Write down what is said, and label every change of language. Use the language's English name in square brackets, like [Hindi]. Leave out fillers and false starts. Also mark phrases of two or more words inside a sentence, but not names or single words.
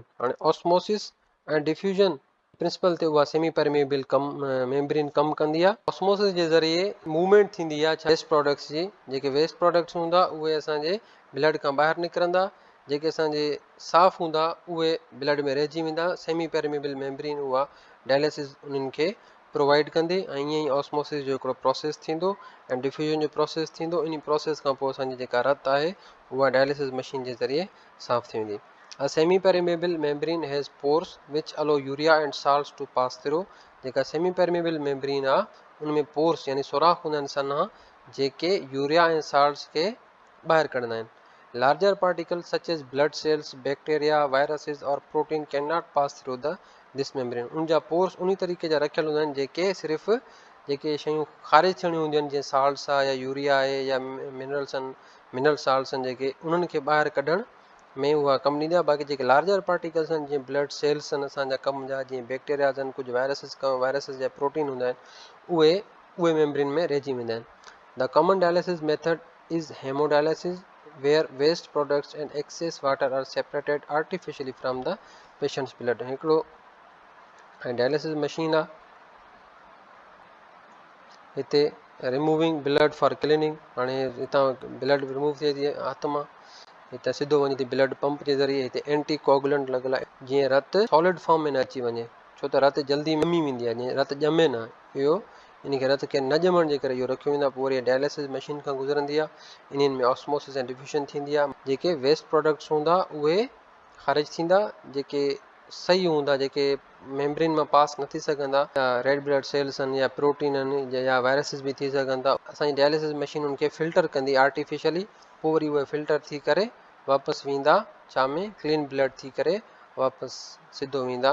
[Sindhi] हाणे ऑस्मोसिस ऐं [English] diffusion principle [Sindhi] ते उहा [English] semi permeable membrane [Sindhi] कमु कंदी आहे। ऑस्मोसिस जे ज़रिए मूवमेंट थींदी आहे [English] waste products [Sindhi] जी। जेके [English] waste products [Sindhi] हूंदा उहे असांजे ब्लड खां ॿाहिरि निकिरंदा, जेके असांजे साफ़ हूंदा उहे ब्लड में रहिजी वेंदा। [English] semi permeable membrane [Sindhi] उहा डायलिसिस उन्हनि खे प्रोवाइड कंदी ऐं ईअं ई ऑस्मोसिस जो हिकिड़ो प्रोसेस थींदो ऐं डिफ्यूजन जो प्रोसेस थींदो। इन प्रोसेस खां पोइ असांजी जेका रत आहे उहा [English] dialysis machine [Sindhi] जे ज़रिए साफ़ थी वेंदी। [English] A semi-permeable membrane has pores which allow urea and salts to pass through। [Sindhi] जेका [English] semi permeable membrane [Sindhi] आहे उनमें पोर्स यानी सुराख हूंदा आहिनि सन्हा, जेके यूरिया ऐं साल्ट्स खे ॿाहिरि कढंदा आहिनि। [English] Larger particles such as blood cells, bacteria, viruses और protein cannot pass through the this membrane। [Sindhi] उन जा पोर्स उन तरीक़े जा रखियल हूंदा आहिनि जेके सिर्फ़ु जेके शयूं ख़ारिज थियणियूं हूंदियूं आहिनि, जीअं साल्ट्स आहे या यूरिया आहे या [English] mineral salts [Sindhi] आहिनि, जेके उन्हनि खे ॿाहिरि कढण में उहा कमु ॾींदी आहे। बाक़ी जेके [English] larger particles [Sindhi] आहिनि, जीअं [English] blood cells [Sindhi] आहिनि असांजा कम जा, जीअं बैक्टीरियाज़ आहिनि, कुझु वायरसिस जा प्रोटीन हूंदा आहिनि, उहे मेम्ब्रेन में रहिजी वेंदा आहिनि। [English] The common dialysis method is hemodialysis, where waste products and excess water are separated artificially from the patient's blood। [Sindhi] हिकिड़ो [English] dialysis machine [Sindhi] आहे, हिते [English] removing blood for cleaning. [Sindhi] हाणे हितां ब्लड रिमूव थिए थी हथ मां, हिते सिधो वञे थी [English] blood pump [Sindhi] जे ज़रिए, हिते [English] anti coagulant [Sindhi] लॻल आहे, जीअं रत [English] solid form [Sindhi] में न अची वञे, छो त रत जल्दी ॼमी वेंदी आहे, जीअं रत ॼमे न, इहो इन खे रत खे न ॼमण जे करे इहो रखियो वेंदो आहे। पोइ वरी [English] dialysis machine [Sindhi] खां गुज़रंदी आहे, इन्हनि में ऑस्मोसिस ऐं डिफ्यूजन थींदी आहे, जेके [English] waste products [Sindhi] हूंदा उहे ख़ारिज थींदा, जेके सही हूंदा, जेके मेम्ब्रेन मां पास न थी सघंदा, या [English] red blood cells [Sindhi] आहिनि या प्रोटीन आहिनि या वायरसिस बि थी सघनि था, असांजी [English] dialysis machine [Sindhi] उनखे फिल्टर कंदी आर्टिफिशियली, पोइ वरी उहे फिल्टर थी करे वापसि वेंदा छा में, [English] clean blood [Sindhi] थी करे वापसि सिधो वेंदा।